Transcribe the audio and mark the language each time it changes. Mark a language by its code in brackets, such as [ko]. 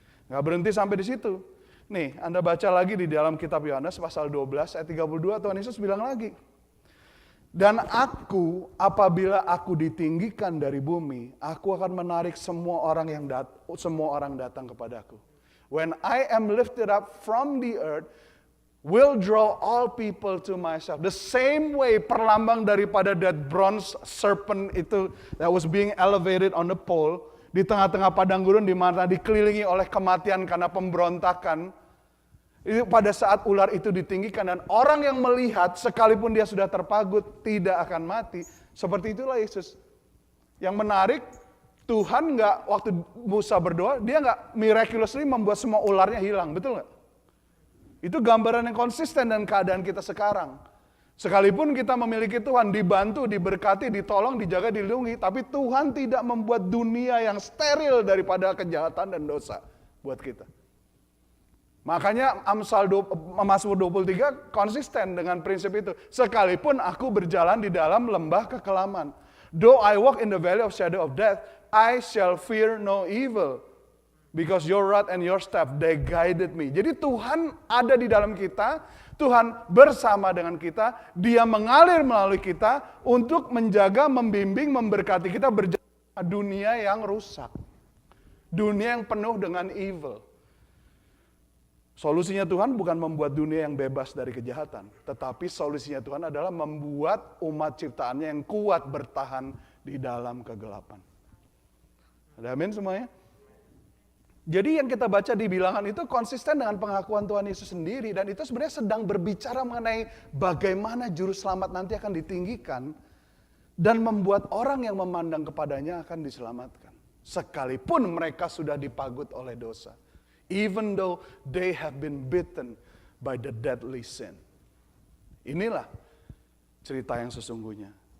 [id] Nggak berhenti sampai di situ. Nih, Anda baca lagi di dalam kitab Yohanes pasal 12 ayat 32, Tuhan Yesus bilang lagi. Dan aku, apabila aku ditinggikan dari bumi, aku akan menarik semua orang datang kepadaku. [en] When I am lifted up from the earth, will draw all people to myself. The same way, [id] perlambang daripada [en] that bronze serpent [id] itu [en] that was being elevated on the pole, [id] di tengah-tengah padang gurun di mana dikelilingi oleh kematian karena pemberontakan. Itu pada saat ular itu ditinggikan dan orang yang melihat sekalipun dia sudah terpagut tidak akan mati. Seperti itulah Yesus. Yang menarik, Tuhan nggak waktu Musa berdoa, dia nggak miraculously membuat semua ularnya hilang, betul nggak? Itu gambaran yang konsisten dengan keadaan kita sekarang. Sekalipun kita memiliki Tuhan, dibantu, diberkati, ditolong, dijaga, dilindungi, tapi Tuhan tidak membuat dunia yang steril daripada kejahatan dan dosa buat kita. Makanya Mazmur 23 konsisten dengan prinsip itu. Sekalipun aku berjalan di dalam lembah kekelaman. [en] Though I walk in the valley of shadow of death, I shall fear no evil. Because your rod and your staff, they guided me. [id] Jadi Tuhan ada di dalam kita, Tuhan bersama dengan kita, Dia mengalir melalui kita untuk menjaga, membimbing, memberkati kita berjalan dunia yang rusak. Dunia yang penuh dengan evil. Solusinya Tuhan bukan membuat dunia yang bebas dari kejahatan. Tetapi solusinya Tuhan adalah membuat umat ciptaannya yang kuat bertahan di dalam kegelapan. Ada amin semuanya? Jadi yang kita baca di bilangan itu konsisten dengan pengakuan Tuhan Yesus sendiri. Dan itu sebenarnya sedang berbicara mengenai bagaimana juru selamat nanti akan ditinggikan. Dan membuat orang yang memandang kepadanya akan diselamatkan. Sekalipun mereka sudah dipagut oleh dosa. [en] Even though they have been bitten by the deadly sin. [id] Inilah cerita yang sesungguhnya.